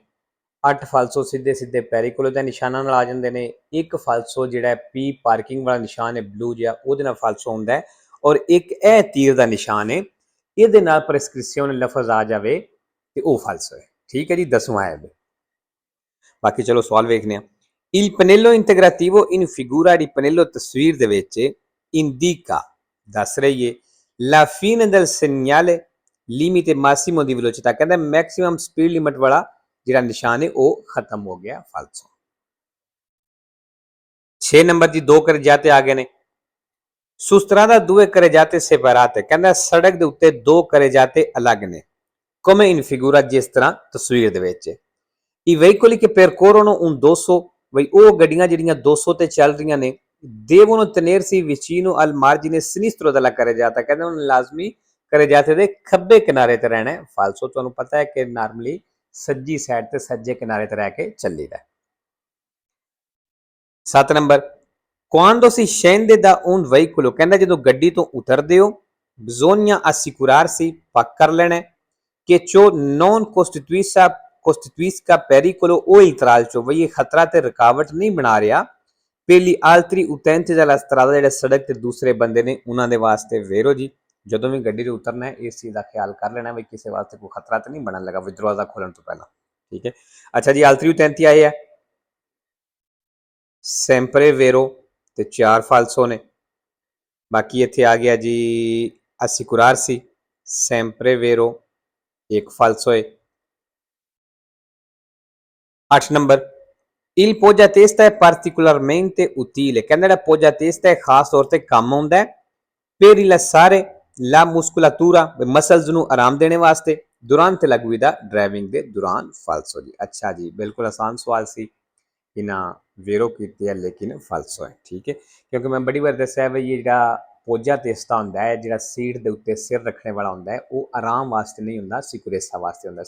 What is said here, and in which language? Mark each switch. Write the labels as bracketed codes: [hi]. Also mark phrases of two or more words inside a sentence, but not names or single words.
[pa] 8 ਫਾਲਸੋ ਸਿੱਧੇ ਸਿੱਧੇ ਪੈਰੀਕੋਲੋ ਦੇ ਨਿਸ਼ਾਨਾਂ ਨਾਲ ਆ ਜਾਂਦੇ ਨੇ। ਇੱਕ ਫਾਲਸੋ ਜਿਹੜਾ P ਪਾਰਕਿੰਗ ਵਾਲਾ ਨਿਸ਼ਾਨ ਹੈ ਬਲੂ ਜਿਹਾ, ਉਹਦੇ ਨਾਲ ਫਾਲਸੋ ਹੁੰਦਾ ਹੈ। ਔਰ ਇੱਕ ਇਹ ਤੀਰ ਦਾ ਨਿਸ਼ਾਨ ਹੈ, ਇਹਦੇ ਨਾਲ ਪ੍ਰੈਸਕ੍ਰਿਪਸ਼ਨ ਲਫ਼ਜ਼ ਆ ਜਾਵੇ ਤੇ ਉਹ ਫਾਲਸੋ ਹੈ। ਠੀਕ ਹੈ ਜੀ 10ਵਾਂ ਹੈ। ਬਾਕੀ ਚਲੋ ਸਵਾਲ ਵੇਖਦੇ ਹਾਂ। [it] il pannello integrativo in figura di pannello, [pa] ਤਸਵੀਰ ਦੇ ਵਿੱਚ [it] indica [pa] ਦੱਸ ਰਹੀ ਹੈ [it] la fine del segnale limite massimo di velocità, [pa] ਕਹਿੰਦਾ ਮੈਕਸਿਮਮ ਸਪੀਡ ਲਿਮਿਟ ਵਾਲਾ ਜਿਹੜਾ ਨਿਸ਼ਾਨ ਹੈ ਉਹ ਖਤਮ ਹੋ ਗਿਆ ਫਾਲਸੋ। 6 ਨੰਬਰ ਜੀ ਦੋ ਕਰਜਾਤੇ ਆ ਗਏ ਨੇ। [it] su strada due carreggiate separate, [pa] ਕਹਿੰਦਾ ਸੜਕ ਦੇ ਉੱਤੇ ਦੋ ਕਰਜਾਤੇ ਅਲੱਗ ਨੇ, [it] come in figura [pa] ਜਿਸ ਤਰ੍ਹਾਂ ਤਸਵੀਰ ਦੇ ਵਿੱਚ। [it] I veicoli che percorrono un 200, [pa] ਬਈ ਉਹ ਗੱਡੀਆਂ ਜਿਹੜੀਆਂ 200 ਤੇ ਚੱਲ ਰਹੀਆਂ ਨੇ, [it] devono tenersi vicino al margine sinistro della carreggiata, [pa] ਕਹਿੰਦੇ ਹੁਣ ਲਾਜ਼ਮੀ ਕਰਜਾਤੇ ਦੇ ਖੱਬੇ ਕਿਨਾਰੇ ਤੇ ਰਹਿਣਾ ਹੈ। ਫਾਲਸੋ ਤੁਹਾਨੂੰ ਪਤਾ ਹੈ ਕਿ ਨਾਰਮਲੀ ਸੱਜੀ ਸਾਈਡ ਤੇ ਸੱਜੇ ਕਿਨਾਰੇ ਤੇ ਰਹਿ ਕੇ ਚੱਲੀਦਾ। [it] 7 ਨੰਬਰ quando si scende da un veicolo, [pa] ਕਹਿੰਦਾ ਜਦੋਂ ਗੱਡੀ ਤੋਂ ਉਤਰਦੇ ਹੋ, [it] bisogna assicurarsi, [pa] ਪੱਕ ਕਰ ਲੈਣਾ ਕਿ [it] ciò non costituisca pericolo o intralcio, [pa] ਬਈ ਇਹ ਖਤਰਾ ਤੇ ਰੁਕਾਵਟ ਨਹੀਂ ਬਣਾ ਰਿਹਾ [it] per gli altri utenti della strada, [pa] ਜਿਹੜੇ ਸੜਕ ਤੇ ਦੂਸਰੇ ਬੰਦੇ ਨੇ ਉਹਨਾਂ ਦੇ ਵਾਸਤੇ। ਵੇਰੋ ਜੀ ਜਦੋਂ ਵੀ ਗੱਡੀ ਤੋਂ ਉਤਰਨਾ ਹੈ ਇਸ ਚੀਜ਼ ਦਾ ਖਿਆਲ ਕਰ ਲੈਣਾ ਵੀ ਕਿਸੇ ਵਾਸਤੇ ਕੋਈ ਖਤਰਾ ਤਾਂ ਨਹੀਂ ਬਣਨ ਲੱਗਾ ਦਰਵਾਜ਼ਾ ਖੋਲਣ ਤੋਂ ਪਹਿਲਾਂ, ਠੀਕ ਹੈ। ਅੱਛਾ ਜੀ [it] altri utenti [pa] ਆਏ ਆ, [it] sempre vero [pa] ਤੇ 4 ਫਾਲਸੋ ਨੇ। ਬਾਕੀ ਇੱਥੇ ਆ ਗਿਆ ਜੀ assicurarsi, [it] sempre vero, [pa] 1 ਫਾਲਸੋ ਹੈ। [it] 8 ਨੰਬਰ il poggia testa è particolarmente utile, [pa] ਕਹਿੰਦਾ ਜਿਹੜਾ [it] poggia testa [pa] ਹੈ ਖਾਸ ਤੌਰ ਤੇ ਕੰਮ ਆਉਂਦਾ ਹੈ [it] per rilassare la muscolatura, [pa] ਮਸਲਸ ਨੂੰ ਆਰਾਮ ਦੇਣੇ ਵਾਸਤੇ, [it] durante la guida, [pa] ਡਰਾਈਵਿੰਗ ਦੇ ਦੌਰਾਨ। ਫਾਲਸੋ ਜੀ। ਅੱਛਾ ਜੀ ਬਿਲਕੁਲ ਆਸਾਨ ਸਵਾਲ ਸੀ, ਇਹਨਾਂ ਵੇਰੋ ਕੀਤੀ ਹੈ ਲੇਕਿਨ ਫਾਲਸੋ ਹੈ, ਠੀਕ ਹੈ, ਕਿਉਂਕਿ ਮੈਂ ਬੜੀ ਵਾਰ ਦੱਸਿਆ ਵੀ ਇਹ ਜਿਹੜਾ [it] poggia testa [pa] ਹੁੰਦਾ ਹੈ, ਜਿਹੜਾ ਸੀਟ ਦੇ ਉੱਤੇ ਸਿਰ ਰੱਖਣੇ ਵਾਲਾ ਹੁੰਦਾ ਹੈ, ਉਹ ਆਰਾਮ ਵਾਸਤੇ ਨਹੀਂ ਹੁੰਦਾ, ਸਿਕੁਰੇਸਾ ਵਾਸਤੇ ਹੁੰਦਾ।